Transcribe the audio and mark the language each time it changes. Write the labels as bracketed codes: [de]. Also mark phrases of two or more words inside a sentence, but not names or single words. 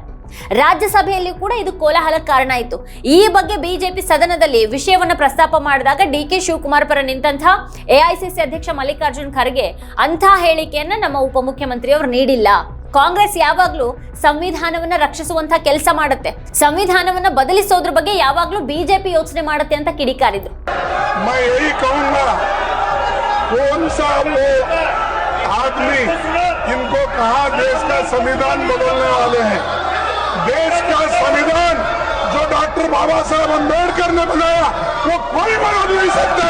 [kn] ರಾಜ್ಯಸಭೆಯಲ್ಲಿ ಕೂಡ ಇದು ಕೋಲಾಹಲಕ್ಕೆ ಕಾರಣ ಆಯಿತು. ಈ ಬಗ್ಗೆ ಬಿಜೆಪಿ ಸದನದಲ್ಲಿ ವಿಷಯವನ್ನ ಪ್ರಸ್ತಾಪ ಮಾಡಿದಾಗ DK ಶಿವಕುಮಾರ್ ಪರ ನಿಂತಹ AICC ಅಧ್ಯಕ್ಷ ಮಲ್ಲಿಕಾರ್ಜುನ್ ಖರ್ಗೆ ಅಂಥ ಹೇಳಿಕೆಯನ್ನ ನಮ್ಮ ಉಪಮುಖ್ಯಮಂತ್ರಿಯವರು ನೀಡಿಲ್ಲ. ಕಾಂಗ್ರೆಸ್ ಯಾವಾಗ್ಲೂ ಸಂವಿಧಾನವನ್ನ ರಕ್ಷಿಸುವಂತ ಕೆಲಸ ಮಾಡುತ್ತೆ, ಸಂವಿಧಾನವನ್ನ ಬದಲಿಸೋದ್ರ ಬಗ್ಗೆ ಯಾವಾಗ್ಲೂ ಬಿಜೆಪಿ ಯೋಚನೆ ಮಾಡುತ್ತೆ ಅಂತ ಕಿಡಿಕಾರಿದ್ರು. [hi] आदमी इनको कहा देश का संविधान बदलने वाले हैं। देश का संविधान जो डॉक्टर बाबा साहब अम्बेडकर ने बनाया वो कोई बदल नहीं सकता।